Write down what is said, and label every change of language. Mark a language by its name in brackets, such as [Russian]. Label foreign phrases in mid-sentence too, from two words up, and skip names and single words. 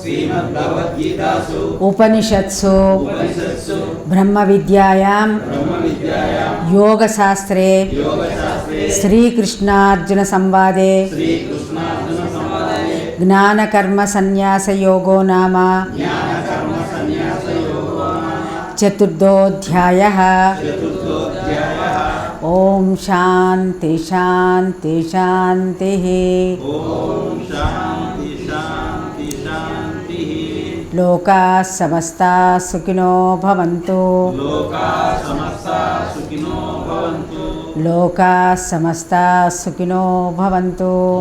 [Sanskrit] ఉపనిషత్సు బ్రహ్మ విద్యాయాం యోగశాస్త్రే శ్రీకృష్ణార్జున సంవాదే జ్ఞానకర్మ సన్యాసయోగో నామ చతుర్థోధ్యాయః. ఓం శాంతి శాంతి శాంతి. లోకాః సమస్తాః సుఖినో భవంతు. లోకాః సమస్తాః సుఖినో భవంతు.